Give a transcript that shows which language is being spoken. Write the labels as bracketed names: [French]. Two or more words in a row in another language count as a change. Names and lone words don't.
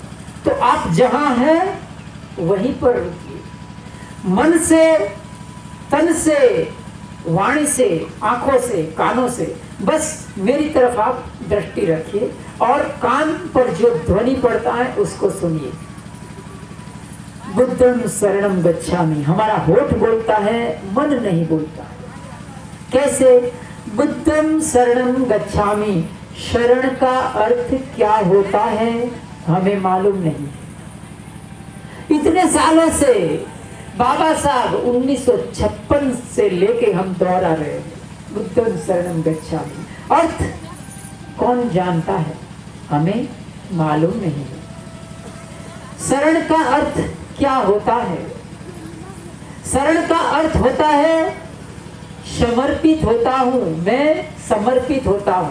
[Hindi] तो आप जहां हैं वहीं पर रुकिए, मन से, तन से, वाणी से, आंखों से, कानों से, बस मेरी तरफ आप दृष्टि रखिए और कान पर जो ध्वनि पड़ता है उसको सुनिए। [Pali] बुद्धं शरणं गच्छामि, [Hindi] हमारा होठ बोलता है, मन नहीं बोलता है। कैसे? [Pali] बुद्धं शरणं गच्छामि, [Hindi] शरण का अर्थ क्या होता है हमें मालूम नहीं। इतने सालों से बाबा साहब 1956 से लेके हम दोहरा रहे हैं, [Pali] बुद्धं शरणं गच्छामि। [Hindi] अर्थ कौन जानता है? हमें मालूम नहीं है। शरण का अर्थ क्या होता है? शरण का अर्थ होता है समर्पित होता हूं, मैं समर्पित होता हूं।